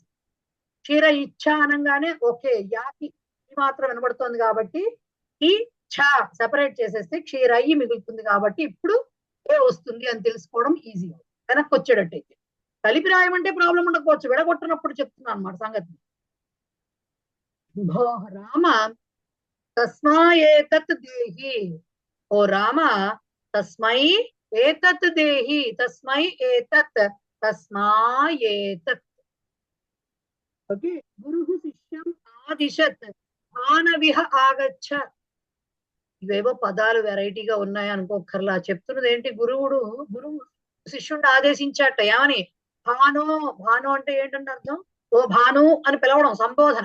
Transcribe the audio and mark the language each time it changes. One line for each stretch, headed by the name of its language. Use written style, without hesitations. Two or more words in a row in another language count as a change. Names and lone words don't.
Sanskrit: క్షీర ఇచ్ఛ
Telugu: అనగానే ఓకే, యాకి ఈ మాత్రం వినబడుతోంది కాబట్టి ఈ ఛ సెపరేట్ చేసేస్తే క్షీరయ్యి మిగులుతుంది కాబట్టి ఇప్పుడు ఏ వస్తుంది అని తెలుసుకోవడం ఈజీ. వెనక్కి వచ్చేటట్టయితే కలిపి రాయమంటే ప్రాబ్లం ఉండకపోవచ్చు, విడగొట్టినప్పుడు చెప్తున్నాను అన్నమాట సంగతి.
Sanskrit: భో రామ తస్మా ఏతత్ దేహి. ఓ రామ తస్మై ఏతత్ దేహి. తస్మై ఏతత్, తస్మా ఏతత్. ఓకే, గురుః శిష్యం ఆదిశత్ భానవిహ ఆగచ్చ.
Telugu: ఇవేవో పదాలు వెరైటీగా ఉన్నాయి అనుకోకర్లా. చెప్తున్నది ఏంటి? గురువు శిష్యుడిని ఆదేశించాట. ఏమని? భాను. భాను అంటే ఏంటంటే అర్థం ఓ భాను అని పిలవడం, సంబోధన.